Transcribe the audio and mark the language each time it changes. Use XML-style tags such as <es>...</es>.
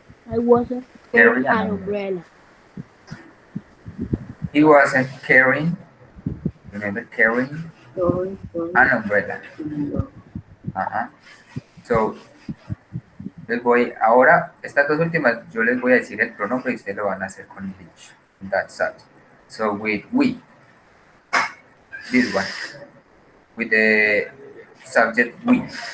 <en>I wasn't Carry carrying an an umbrella. umbrella. He wasn't carrying, remember, carrying an umbrella. So,</en> <es>ahora, estas dos últimas, yo les voy a decir el pronombre y ustedes lo van a hacer con each.</es> <en>That's that. So, with we, this one, with the subject we.</en>